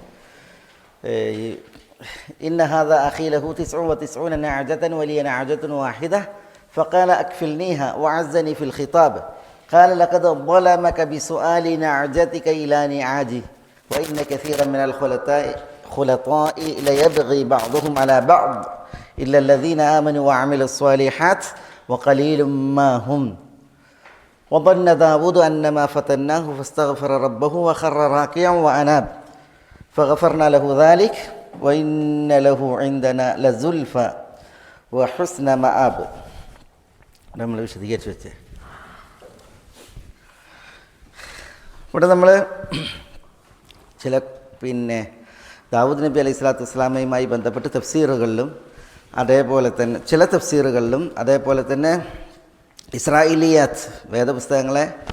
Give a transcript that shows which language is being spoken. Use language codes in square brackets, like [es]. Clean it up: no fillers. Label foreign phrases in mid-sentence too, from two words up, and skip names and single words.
[ar] إن هذا أخي له 99 نعجة ولي نعجة واحدة فقال أكفلنيها وعزني في الخطاب قال لقد ظلمك بسؤال نعجتك إلى نعاجه وإن كثيرا من الخلطاء ليبغي بعضهم على بعض إلا الذين آمنوا وعملوا الصالحات وقليل ما هم وظن داود أنما فتناه فاستغفر ربه وخر راكعا وأناب فغفرنا له ذلك وإن له عندنا لزلفى وحسن مآب. [ml] നമ്മൾ വിശദീകരിച്ച് വെച്ചേ ഇവിടെ നമ്മൾ ചില ദാവൂദ് നബി [ar] عليه الصلاة [ml] വസ്സലാമയുമായി ബന്ധപ്പെട്ട് തഫ്സീറുകളിലും അതേപോലെ തന്നെ ചില തഫ്സീറുകളിലും അതേപോലെ തന്നെ ഇസ്രായേലിയാത്ത് വേദപുസ്തകങ്ങളെ